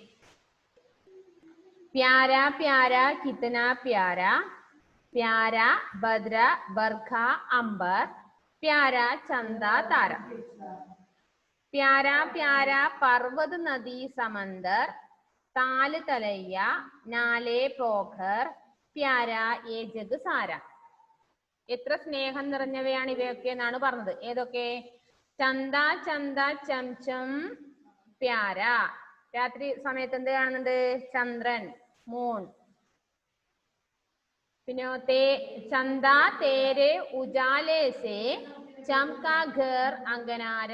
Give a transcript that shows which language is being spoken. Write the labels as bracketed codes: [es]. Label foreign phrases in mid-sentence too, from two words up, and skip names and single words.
[hi] प्यारा प्यारा कितना प्यारा, प्यारा बद्रा बरखा अंबर, प्यारा चंदा तारा. प्यारा प्यारा पर्वत नदी समंदर, ताल तलैया नाले पोखर, प्यारा ये जग सारा. [ml] എത്ര സ്നേഹം നിറഞ്ഞവയാണ് ഇവയൊക്കെ എന്നാണ് പറഞ്ഞത്. [hi] ഏതൊക്കെ? चंदा चंदा चमचम प्यारा. [ml] രാത്രി സമയത്ത് എന്ത് കാണുന്നുണ്ട്? ചന്ദ്രൻ, മൂൺ. [hi] പിന്നെ चंदा तेरे उजाले से चमका घर अंगनारा.